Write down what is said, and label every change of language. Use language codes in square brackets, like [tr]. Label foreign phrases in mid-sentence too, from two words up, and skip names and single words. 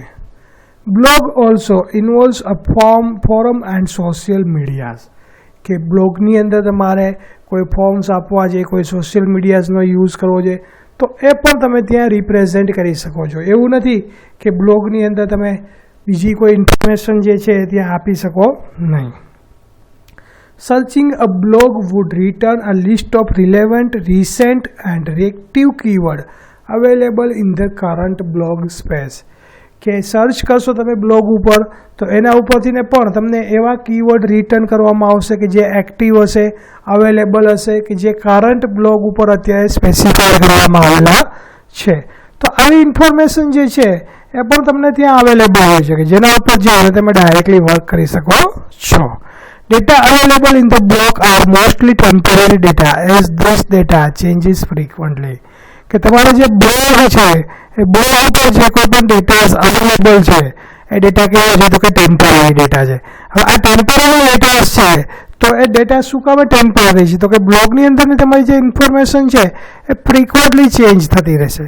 [en] Blog also involves a forum and social medias, [gu] કે બ્લોગની અંદર તમારે કોઈ ફોર્મ્સ આપવા છે, કોઈ [en] social mediasનો [gu] યુઝ કરવો છે તો એ પણ તમે ત્યાં રિપ્રેઝેન્ટ કરી શકો છો. એવું નથી કે બ્લોગની અંદર તમે બીજી કોઈ ઇન્ફોર્મેશન જે છે ત્યાં આપી શકો નહીં. [en] Searching a blog would return a list of relevant, recent and reactive keyword available in the current blog space, [gu] કે સર્ચ કરશો તમે બ્લોગ ઉપર તો એના ઉપરથીને પણ તમને એવા કીવર્ડ રિટર્ન કરવામાં આવશે કે જે એક્ટિવ હશે, અવેલેબલ હશે, કે જે [en] current blog [gu] ઉપર અત્યારે સ્પેસિફાઈ કરવામાં આવેલા છે. તો આવી ઇન્ફોર્મેશન જે છે એ પણ તમને ત્યાં અવેલેબલ હોય છે કે જેના ઉપર જઈને તમે [en] directly work [gu] કરી શકો છો. [en] Data available in the blog are mostly temporary data as this data changes frequently, [gu] કે તમારો જે બ્લોગ છે એ બ્લોગ ઉપર જે કોઈ પણ [en] data available [gu] છે એ ડેટા કેવો છે તો કે [en] temporary data [gu] છે. હવે આ [en] temporary data [gu] છે તો એ ડેટા શું કામ ટેમ્પરરી છે તો કે બ્લોગની અંદરની તમારી જે ઇન્ફોર્મેશન છે એ [en] frequently change [gu] થતી રહેશે.